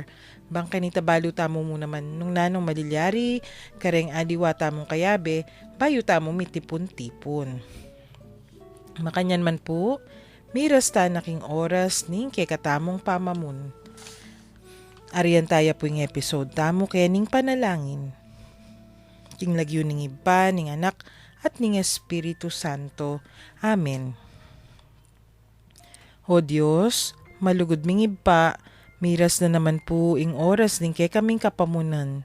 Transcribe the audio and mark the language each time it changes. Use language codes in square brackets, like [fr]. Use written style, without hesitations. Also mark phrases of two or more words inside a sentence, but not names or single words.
[pam] Bang kanita balo tamo mo naman nung nanong malilyari, kareng adiwa tamong kayabe, bayo tamong mitipon-tipon. Makanyan man po, miras ta naking oras ning kay katamong pamamun. Ariyan tayo po yung episode tamo kaya ning panalangin. King lagyo ning iba, ning anak, at ning Espiritu Santo. Amen. O Diyos, malugod ming iba, miras na naman po ing oras ning kay kaming kapamunan.